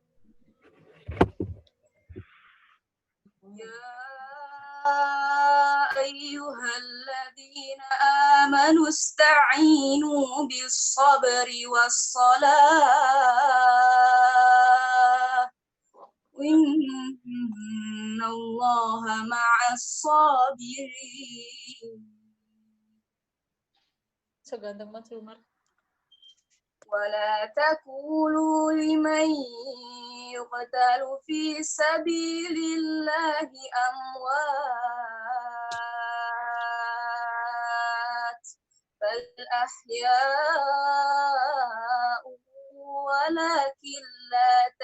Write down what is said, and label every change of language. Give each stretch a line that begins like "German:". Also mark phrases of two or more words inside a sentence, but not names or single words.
Arabic: يا أيها الذين آمنوا استعينوا بالصبر والصلاة. إن الله مع الصابرين.
Indonesian: Seganteng Mas Lumar.
Arabic: ولا تقولوا لمن يقتل في سبيل الله أموات بل أحياء ولكن لا